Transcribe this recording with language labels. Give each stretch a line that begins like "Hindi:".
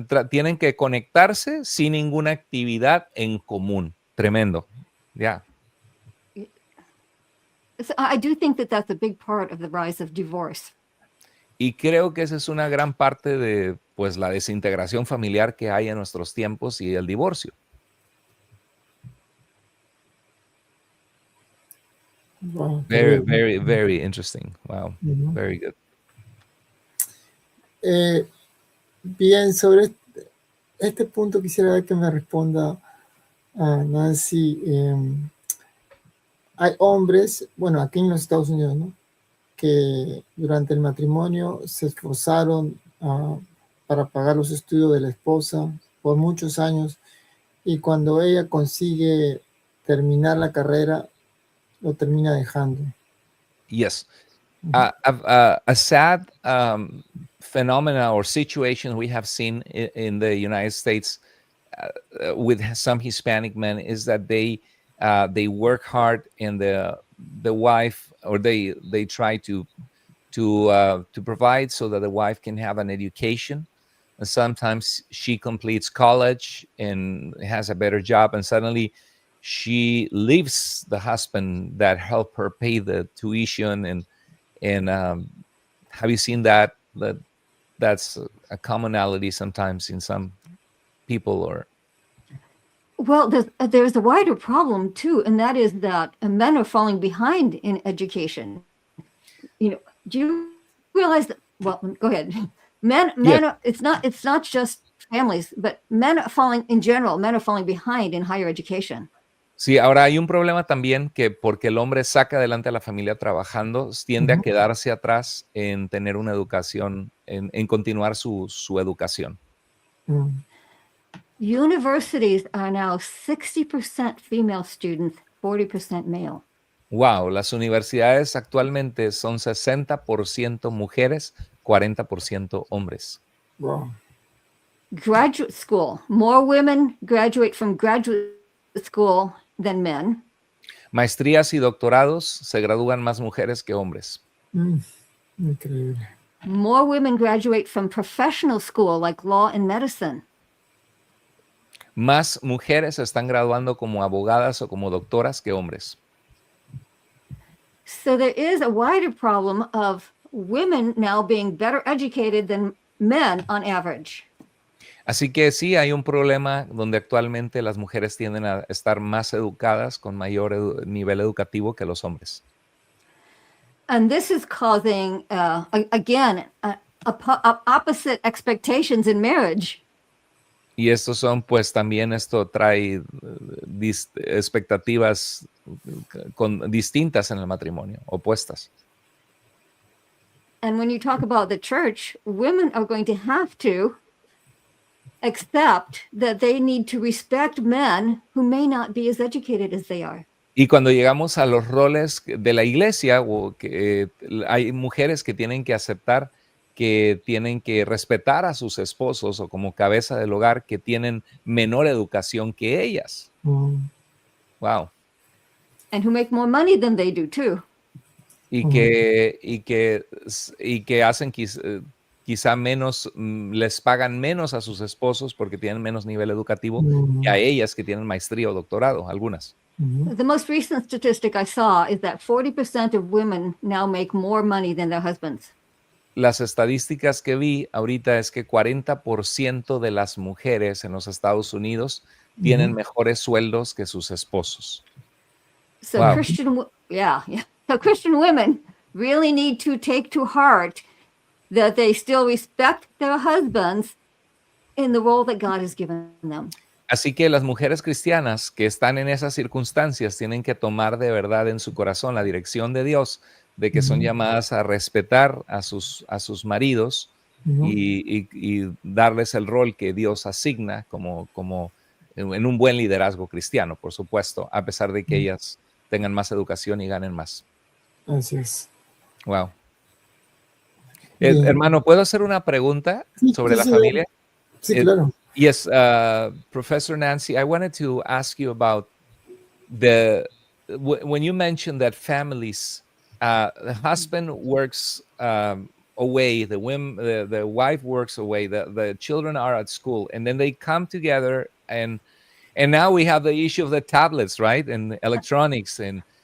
Spanish: Tienen que conectarse sin ninguna actividad en común. Tremendo. Ya.
English: So I do think that that's a big part of the rise of divorce.
Spanish: Y creo que esa es una gran parte de pues la desintegración familiar que hay en nuestros tiempos y el divorcio. Wow,
English: Very, very, very interesting. Wow, very good.
Spanish: Bien, sobre este punto quisiera que me responda Nancy. Hay hombres, bueno, aquí en los Estados Unidos, ¿no?, que durante el matrimonio se esforzaron para pagar los estudios de la esposa por muchos años y cuando ella consigue terminar la carrera, lo termina dejando.
English: Yes. A sad phenomena or situation we have seen in the United States with some Hispanic men is that they work hard and the wife, or they try to provide so that the wife can have an education. And sometimes she completes college and has a better job, and suddenly she leaves the husband that helped her pay the tuition. And have you seen that that's a commonality sometimes in some people? Or well, there's a wider problem too, and that is that men are falling behind in education. You know, do you realize that? Well, go ahead. Men, Yeah. it's not just families, but men are falling in general. Men are falling behind in higher education.
Spanish: sí, ahora hay un problema también que porque el hombre saca adelante a la familia trabajando, tiende a quedarse atrás en tener una educación, en continuar su educación.
English: Universities are now 60% female students, 40% male.
Spanish: Wow, las universidades actualmente son 60% mujeres, 40% hombres. Wow.
English: Graduate school, more women graduate from graduate school than men.
Spanish: Maestrías y doctorados se gradúan más mujeres que hombres. Increíble.
English: More women graduate from professional school like law and medicine.
Spanish: Más mujeres se están graduando como abogadas o como doctoras que hombres.
English: So there is a wider problem of women now being better educated than men on average.
Spanish: Así que sí, hay un problema donde actualmente las mujeres tienden a estar más educadas, con mayor nivel educativo que los hombres.
English: And this is causing, again, opposite expectations in marriage.
Spanish: Y estos son, pues también esto trae expectativas distintas en el matrimonio, opuestas.
English: And when you talk about the church, women are going to have to accept that they need to respect men who may not be as educated as they are.
Spanish: Y cuando llegamos a los roles de la iglesia, hay mujeres que tienen que aceptar que tienen que respetar a sus esposos o como cabeza del hogar que tienen menor educación que ellas. Wow.
English: And who make more money than they do too.
Spanish: Y que hacen quizá menos, les pagan menos a sus esposos porque tienen menos nivel educativo que a ellas que tienen maestría o doctorado, algunas.
English: The most recent statistic I saw is that 40% of women now make more money than their husbands.
Spanish: Las estadísticas que vi ahorita es que 40% de las mujeres en los Estados Unidos tienen mejores sueldos que sus esposos. So Wow.
English: So Christian women really need to take to heart that they still respect their husbands in the role that God has given them.
Spanish: Así que las mujeres cristianas que están en esas circunstancias tienen que tomar de verdad en su corazón la dirección de Dios, de que son llamadas a respetar a sus maridos y darles el rol que Dios asigna como en un buen liderazgo cristiano, por supuesto, a pesar de que ellas tengan más educación y ganen más. Así es. Wow. Bien. Hermano, ¿puedo hacer una pregunta sobre la sí, familia? Sí, claro.
English: Yes, Professor Nancy, I wanted to ask you about when you mentioned that families, the husband works away, the wife works away, the children are at school, and then they come together, and now we have the issue of the tablets, right, and electronics, and